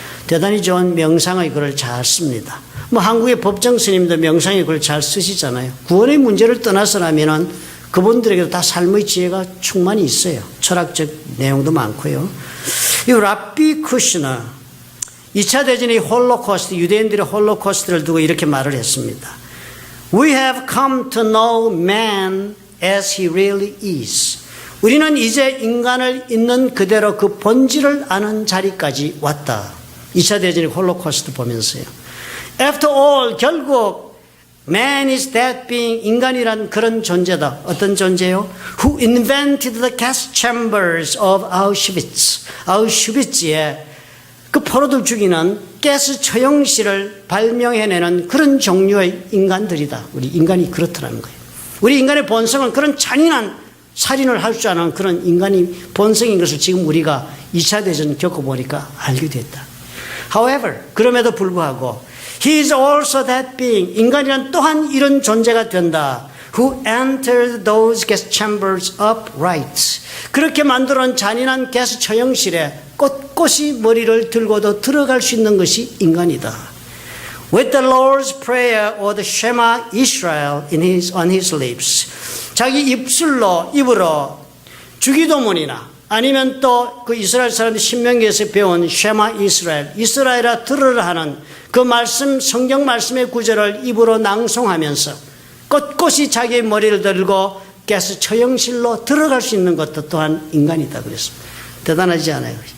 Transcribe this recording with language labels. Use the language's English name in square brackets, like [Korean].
[Korean] 대단히 좋은 명상의 글을 잘 씁니다. 뭐 한국의 법정 스님도 명상의 글을 잘 쓰시잖아요. 구원의 문제를 떠나서라면은 그분들에게도 다 삶의 지혜가 충만히 있어요. 철학적 내용도 많고요. 이 랍비 쿠시너 2차 대전의 홀로코스트, 유대인들의 홀로코스트를 두고 이렇게 말을 했습니다. [English] We have come to know man as he really is. [Korean] 우리는 이제 인간을 있는 그대로 그 본질을 아는 자리까지 왔다. 2차 대전의 홀로코스트 보면서요. [English] After all, [Korean] 결국 [English] Man is that being, [Korean] 인간이란 그런 존재다. 어떤 존재요? [English] Who invented the gas chambers of Auschwitz. [Korean] 아우슈비츠에 그 포로들 죽이는 가스 처형실을 발명해내는 그런 종류의 인간들이다. 우리 인간이 그렇더라는 거예요. 우리 인간의 본성은 그런 잔인한 살인을 할 줄 아는 그런 인간이 본성인 것을 지금 우리가 2차 대전 겪어보니까 알게 됐다. [English] However, [Korean] 그럼에도 불구하고 [English] He is also that being, [Korean] 인간이란 또한 이런 존재가 된다. [English] Who entered those gas chambers upright. [Korean] 그렇게 만들어놓은 잔인한 가스 처형실에 꼿꼿이 머리를 들고도 들어갈 수 있는 것이 인간이다. [English] With the Lord's Prayer or the Shema Israel on his lips. [Korean] 자기 입으로 주기도문이나 아니면 또 그 이스라엘 사람들 신명기에서 배운 쉐마 이스라엘, 이스라엘아 들으라 하는 그 말씀, 성경 말씀의 구절을 입으로 낭송하면서 꼿꼿이 자기의 머리를 들고 가스 처형실로 들어갈 수 있는 것도 또한 인간이다 그랬습니다. 대단하지 않아요?